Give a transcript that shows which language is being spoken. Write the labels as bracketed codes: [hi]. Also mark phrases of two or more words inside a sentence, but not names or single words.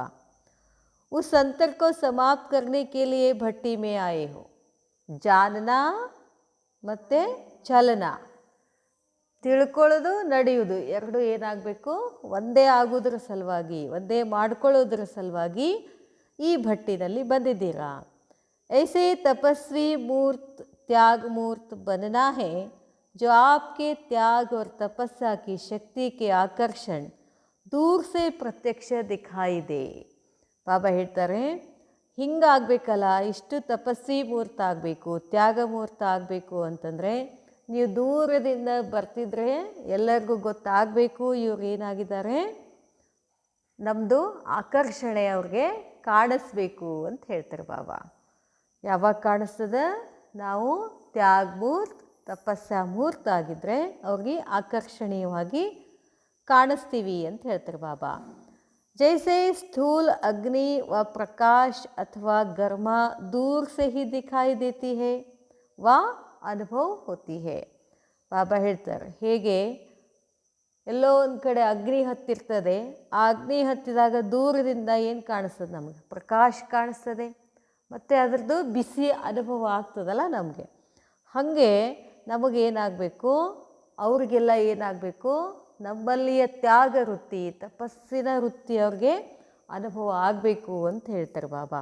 [hi] उस अंतर को समाप्त करने के लिए भट्टी में आए हो. [kn] ಜಾನನ ಮತ್ತು ಚಲನ, ತಿಳ್ಕೊಳ್ಳೋದು ನಡೆಯೋದು ಎರಡು ಏನಾಗಬೇಕು, ಒಂದೇ ಆಗೋದ್ರ ಸಲುವಾಗಿ, ಒಂದೇ ಮಾಡ್ಕೊಳ್ಳೋದ್ರ ಸಲುವಾಗಿ ಈ ಭಟ್ಟಿನಲ್ಲಿ ಬಂದಿದ್ದೀರಾ. [hi] ऐसे तपस्वी मूर्त त्याग मूर्त बनना है जो आपके त्याग और तपस्या की शक्ति के आकर्षण दूर से प्रत्यक्ष दिखाई दे. [kn] ಬಾಬಾ ಹೇಳ್ತಾರೆ, ಹಿಂಗಾಗಬೇಕಲ್ಲ, ಇಷ್ಟು ತಪಸ್ವಿ ಮೂರ್ತ ಆಗಬೇಕು, ತ್ಯಾಗ ಮೂರ್ತ ಆಗಬೇಕು ಅಂತಂದರೆ ನೀವು ದೂರದಿಂದ ಬರ್ತಿದ್ರೆ ಎಲ್ಲರಿಗೂ ಗೊತ್ತಾಗಬೇಕು ಇವ್ರು ಏನಾಗಿದ್ದಾರೆ, ನಮ್ಮದು ಆಕರ್ಷಣೆ ಅವ್ರಿಗೆ ಕಾಣಿಸ್ಬೇಕು ಅಂತ ಹೇಳ್ತಾರೆ ಬಾಬಾ. ಯಾವಾಗ ಕಾಣಿಸ್ತದೆ, ನಾವು ತ್ಯಾಗ ಮೂರ್ತ ತಪಸ್ಸಾ ಮೂರ್ತ ಆಗಿದ್ದರೆ ಅವ್ರಿಗೆ ಆಕರ್ಷಣೀಯವಾಗಿ ಕಾಣಿಸ್ತೀವಿ ಅಂತ ಹೇಳ್ತಾರೆ ಬಾಬಾ. [hi] जैसे स्थूल अग्नि व प्रकाश अथवा गर्मा दूर से ही दिखाई देती है व अनुभव होती है. [kn] ಬಾಬಾ ಹೇಳ್ತಾರೆ, ಹೇಗೆ ಎಲ್ಲೋ ಒಂದು ಕಡೆ ಅಗ್ನಿ ಹತ್ತಿರ್ತದೆ, ಆ ಅಗ್ನಿ ಹತ್ತಿದಾಗ ದೂರದಿಂದ ಏನು ಕಾಣಿಸ್ತದೆ, ನಮಗೆ ಪ್ರಕಾಶ ಕಾಣಿಸ್ತದೆ ಮತ್ತು ಅದರದ್ದು ಬಿಸಿ ಅನುಭವ ಆಗ್ತದಲ್ಲ ನಮಗೆ. ಹಾಗೆ ನಮಗೇನಾಗಬೇಕು, ಅವ್ರಿಗೆಲ್ಲ ಏನಾಗಬೇಕು, ನಮ್ಮಲ್ಲಿಯ ತ್ಯಾಗ ವೃತ್ತಿ ತಪಸ್ಸಿನ ವೃತ್ತಿ ಅವ್ರಿಗೆ ಅನುಭವ ಆಗಬೇಕು ಅಂತ ಹೇಳ್ತಾರೆ ಬಾಬಾ.